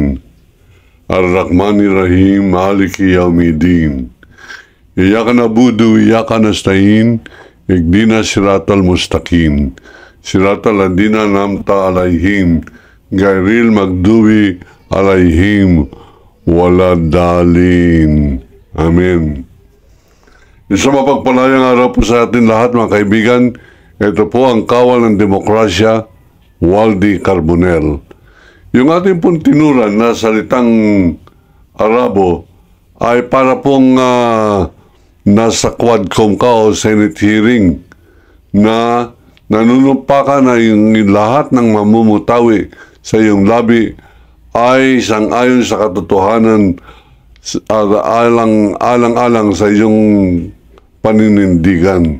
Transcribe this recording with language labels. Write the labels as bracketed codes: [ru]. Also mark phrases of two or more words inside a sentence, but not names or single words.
[ar] الرحمن الرحيم مالك يوم الدين. إياك نعبد، إياك نستعين. اهدنا الصراط المستقيم. صراط الذين أنعمت عليهم. غير المغضوب عليهم ولا الضالين. Amen. [tl] Isang mapagpalayang araw po sa atin lahat, mga kaibigan. Ito po ang kawal ng demokrasya, Waldy Carbonell. Yung ating pong tinuran na salitang Arabo ay para pong nasa Quadcom ka o [en] Senate hearing [tl] na nanunumpakan na yung lahat ng mamumutawi sa iyong labi ay sang-ayon sa katotohanan, alang-alang sa iyong paninindigan.